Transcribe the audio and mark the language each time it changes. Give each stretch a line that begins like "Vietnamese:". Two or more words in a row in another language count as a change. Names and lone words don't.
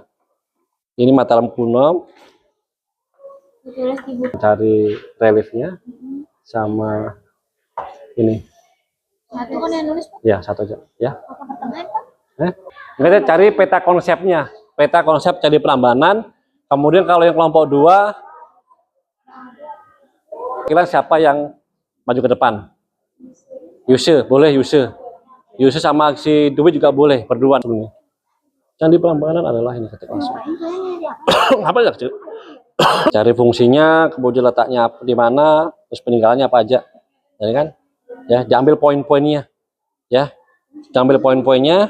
Indonesian: Ini Mataram kuno, cari reliefnya sama ini Satu kan yang nulis Pak. ya, satu aja ya. Apa pertengahan Pak? Kita cari peta konsepnya, peta konsep Candi Prambanan. Kemudian kalau yang kelompok 2, kira siapa yang maju ke depan? Yuse, boleh Yuse. Yuse sama si Dwi juga boleh, berdua ini. Candi Prambanan adalah ini ketik langsung. Apa ya, Cik? Cari fungsinya, kemudian letaknya di mana, terus peninggalannya apa aja. Jadi kan? Ya, diambil poin-poinnya. Ya. Diambil poin-poinnya.